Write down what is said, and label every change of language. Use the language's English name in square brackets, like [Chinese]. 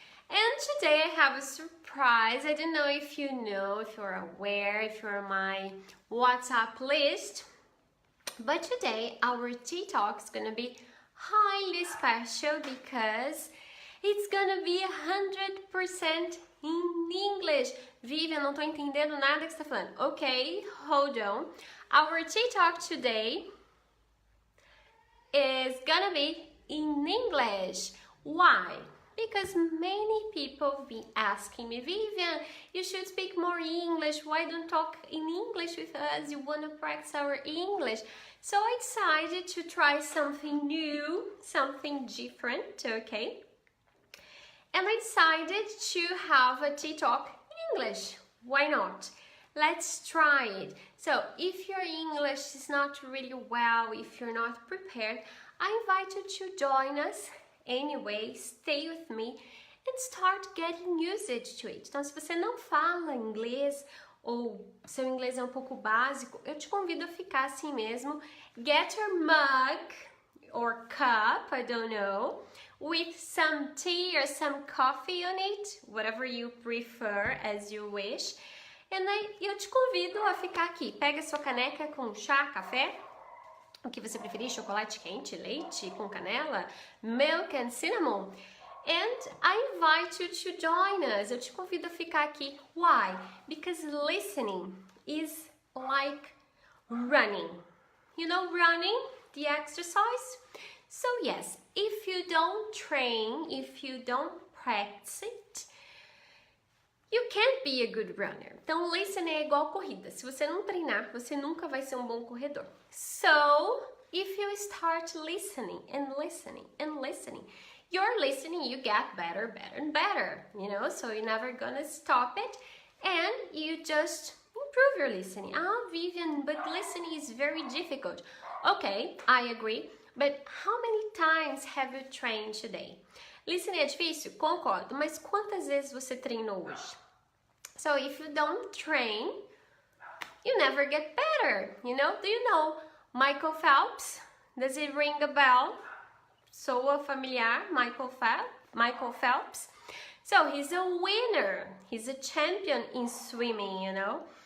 [English] And today I have a surprise. I don't know, if you're aware, if you're on my WhatsApp list. But today our TikTok is gonna be highly special because it's gonna be 100% in English. [Portuguese] Vivian, não tô entendendo nada que você tá falando. [English] Okay, hold on. Our TikTok today is gonna be in English. Why? Because many people be asking me, Vivian, you should speak more English. Why don't talk in English with us? You want to practice our English. So I decided to try something new, something different, okay? And I decided to have a TikTok in English. Why not? Let's try it. So if your English is not really well, if you're not prepared, I invite you to join us anyway, stay with me and start getting used to it. [Portuguese] Então, se você não fala inglês ou seu inglês é um pouco básico, eu te convido a ficar assim mesmo. [English] Get your mug or cup, I don't know, with some tea or some coffee on it, whatever you prefer, as you wish. [Portuguese] E aí eu te convido a ficar aqui. Pega sua caneca com chá, café, o que você preferir, chocolate quente, leite com canela, [English] milk and cinnamon. And I invite you to join us. [Portuguese] Eu te convido a ficar aqui. [English] Why? Because listening is like running. You know running, the exercise? So yes, if you don't train, if you don't practice it, you can't be a good runner. [Portuguese] Então, listening é igual corrida. Se você não treinar, você nunca vai ser um bom corredor. [English] So, if you start listening and listening and listening, you're listening, you get better, better and better, you know? So you're never gonna stop it and you just improve your listening. Ah, Vivian, but listening is very difficult. Okay, I agree. But how many times have you trained today? [Portuguese] Listening é difícil? Concordo, mas quantas vezes você treinou hoje? [English] So if you don't train, you never get better, you know? Do you know Michael Phelps? Does it ring a bell? [Portuguese] Soa familiar, Michael Phelps? [English] So he's a winner, he's a champion in swimming, you know?